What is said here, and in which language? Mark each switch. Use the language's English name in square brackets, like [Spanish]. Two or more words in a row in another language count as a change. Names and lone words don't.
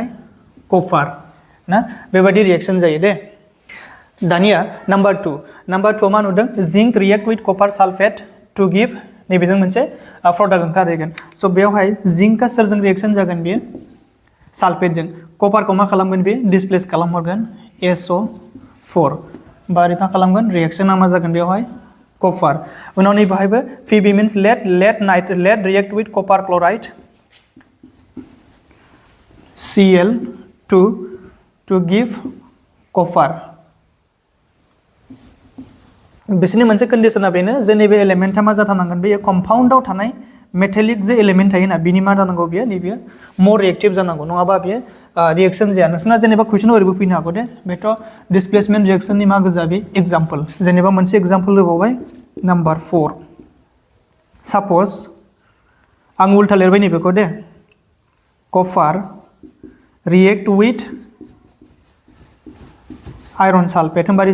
[Bodo] कपार ना बेबायदि रिएक्शन जायो दे दानिया नाम्बार 2 मा नुदों [English] zinc react with copper sulphate to give [Bodo] नैबेजों मोनसे प्रडाक्ट ओंखारहैगोन स' बेयावहाय जिंकआ सोरजों रिएक्शन जागोन बेयो [English] sulphateजों copperखौ [Bodo] मा खालामगोन बे डिसप्लेस खालामहरगोन SO4 बारै मा खालामगोन रिएक्शना मा जागोन बेवहाय कपार उनाव नै बाहायबो [English] Pb means lead react with copper chloride Cl2 to give copper [Bodo] बिसोरनि मोनसे कन्डिशना बेनो जे नैबे एलिमेन्टआ मा जाथारनांगोन बेयो कम्पाउन्डआव थानाय मेटेलिक जे एलिमेन्ट थायोना बिनि मा जानांगौ बेयो नैबेयो [English] more reactive [Bodo] जानांगौ नङाबा बेयो रिएक्शन जाया नोंसोरना जेनेबा कुइसन ओरैबो फैनो हागौ दे बेथ' [English] displacement reactionनि [Bodo] मा गोजा बे एग्जाम्पल जेनेबा मोनसे एग्जाम्पल होबावबाय नाम्बार 4 साप'ज आं उल्था लिरबाय नैबेखौ दे [English] copper react with iron sulphate [Bodo] होमबा